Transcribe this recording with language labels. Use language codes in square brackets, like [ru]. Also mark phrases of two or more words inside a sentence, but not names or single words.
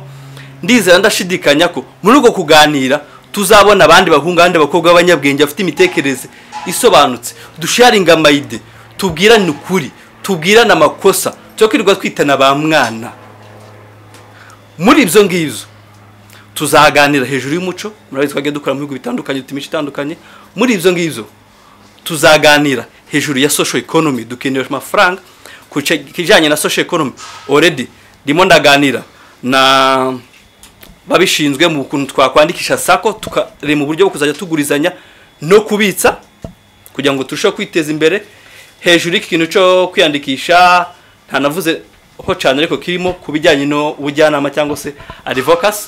[rw] Ndizera ndashidikanya ko muri uko kuganira tuzabona abandi bahunga abandi bakobwa b'abanyabwenge bafite imitekerereze isobanutse, dusharinga amayide, tubwirane ukuri, tubwirane amakosa, cyo kwirirwa twitana ba mwana. Muri ibyo ngibyo tuzaganira hejuru y'umuco, murabizi twagenda dukora mu bihugu bitandukanye, tumisha itandukanye. Muri ibyo ngibyo tuzaganira hejuru ya [en] social economy, [rw] dukeneye amafaranga kijanye na [en] social economy. [rw] Already ndimo ndaganira na babishinzwe mu kuntu twakwandikisha sako, tukare mu buryo bwo kuzajya tugurizanya no kubitsa kugira ngo turusheho kwiteza imbere. Hejuru y'ikintu cyo kwiyandikisha ntanavuze ho cyane, ariko kirimo kubijyanye no ubujyanama cyangwa se advocacy.